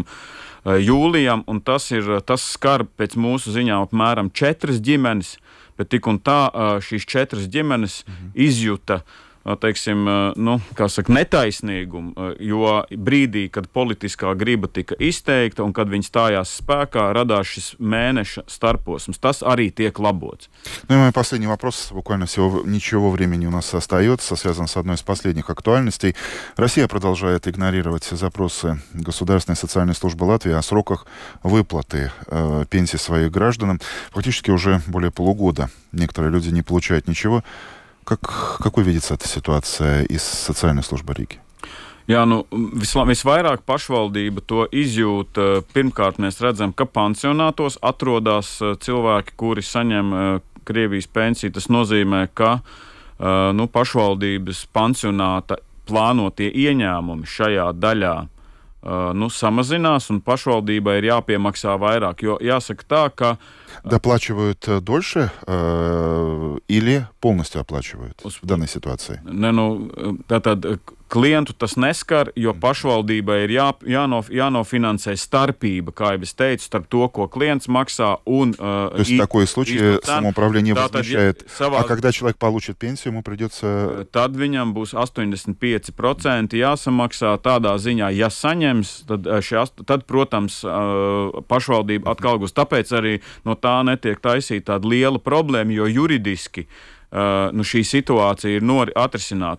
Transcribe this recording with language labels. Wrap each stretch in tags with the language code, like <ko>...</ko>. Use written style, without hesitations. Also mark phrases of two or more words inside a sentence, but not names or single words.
<lv>jūlijam, un tas skar pēc mūsu ziņām apmēram 4 ģimenes, bet tik un tā šīs 4 ģimenes izjuta, teiksim, netaisnīgumu, jo brīdī, kad politiskā griba tika izteikta un kad viņi stājās spēkā, радās šis mēneša starposms. Tas arī tiек labots.</lv> <ru>Ну и мой последний вопрос, буквально всего ничего времени у нас остается, связан с одной из последних актуальностей. Россия продолжает игнорировать запросы Государственной социальной службы Латвии о сроках выплаты пенсий своих гражданам. Фактически уже более полугода некоторые люди не получают ничего. Какой видится эта ситуация из социальной службы Рīgas?</ru> <lv>Jā, visvairāk pašvaldība to izjūt. Pirmkārt, mēs redzam, ka pansionātos atrodas cilvēki, kuri saņem Krievijas pensiju. Tas nozīmē, ka pašvaldības pansionāta plānotie ieņēmumi šajā daļā samazinās, un pašvaldībai ir jāpiemaksā vairāk. Jo jāsaka tā, ka</lv> <ru>доплачивают дольше или полностью оплачивают в данной ситуации?</ru> <lv>Tātad klientu tas neskar, jo pašvaldībai ir jānofinansē starpība, kā jau es teicu, starp to, ko klients maksā un...</lv> <ru>То есть в такой случае самоуправление возмещает. А когда человек получит пенсию, ему придется...</ru> <lv>Tad viņam būs 85% jāsamaksā tādā ziņā. Ja saņems, tad protams, pašvaldība atkal gūs. Tāpēc arī no tā netiek taisīta tāda liela problēma, jo juridiski šī situācija ir atrisināta.</lv>